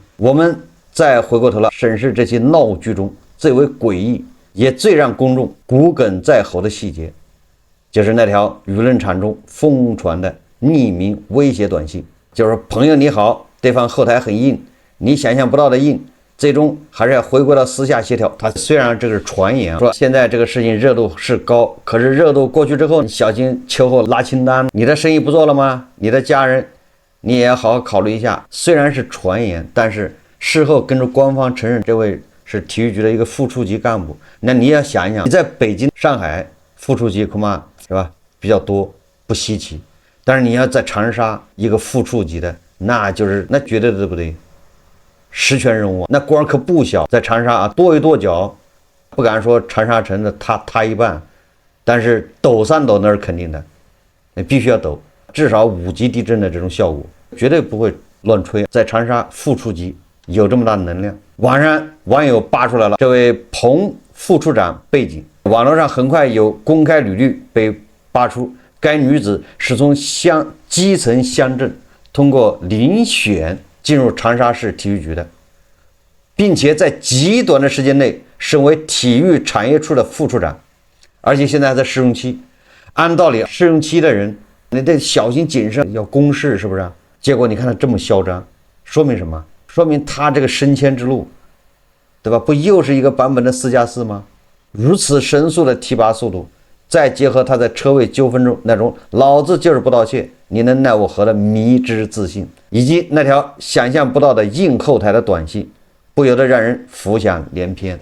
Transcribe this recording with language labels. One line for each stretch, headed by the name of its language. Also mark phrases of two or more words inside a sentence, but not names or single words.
Chinese: 我們再回過頭來審視這些鬧劇中最為詭異，也最讓公眾骨鯁在喉的細節，就是那條輿論場中瘋傳的匿名威脅短信，就是朋友你好，對方後台很硬，你想象不到的硬，最終還是要回歸到私下協調。他雖然這個是傳言，說現在這個事情熱度是高，可是熱度過去之後，你小心秋後拉清單，你的生意不做了嗎？你的家人，你也要好好考慮一下。虽然是傳言，但是事後跟着官方承認，這位是體育局的一個副處級幹部。那你要想一想，你在北京、上海副處级恐怕是吧比較多，不稀奇。但是你要在長沙一個副處级的，那絕對对不对？实权人物，那官可不小，在长沙啊跺一跺腳，不敢說长沙城的塌一半，但是抖3抖那是肯定的，那必須要抖，至少5级地震的这種效果，絕對不會亂吹。在長沙副處級有這麼大的能量。網上網友扒出來了這位彭副處長背景，網絡上很快有公開履歷被扒出，該女子是從基層鄉鎮通過遴選進入長沙市體育局的，並且在極短的時間內升為體育產業處的副處長，而且現在還在試用期。按道理試用期的人你得小心謹慎，要公示，是不是啊？結果你看他這麼囂張，說明什麼？說明他這個升遷之路，對吧？不又是一個版本的4+4嗎？如此神速的提拔速度，再結合他在車位糾紛中那種老子就是不道歉，你能奈我何的迷之自信，以及那條想象不到的硬後台的短信，不由得讓人浮想聯翩。